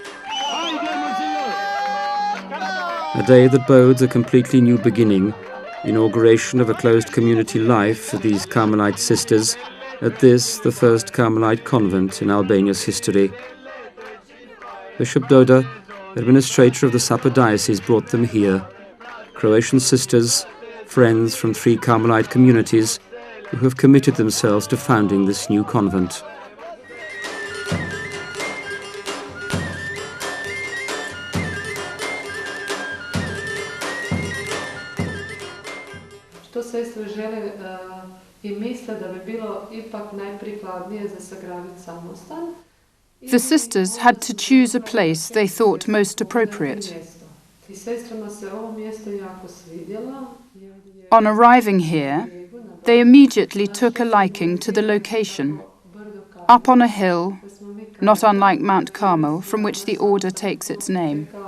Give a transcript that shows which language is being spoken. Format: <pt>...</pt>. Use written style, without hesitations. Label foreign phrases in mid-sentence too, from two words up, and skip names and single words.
<en>A day that bodes a completely new beginning, inauguration of a closed community life for these Carmelite sisters at this, the first Carmelite convent in Albania's history. Bishop Doda, administrator of the Sapa diocese, brought them here. Croatian sisters, friends from 3 Carmelite communities who have committed themselves to founding this new convent.</en> <hr>Što sestre žele I misle da bi bilo ipak najprikladnije za sagraditi samostan.</hr> <en>The sisters had to choose a place they thought most appropriate. On arriving here, they immediately took a liking to the location. Up on a hill, not unlike Mount Carmel, from which the order takes its name.</en>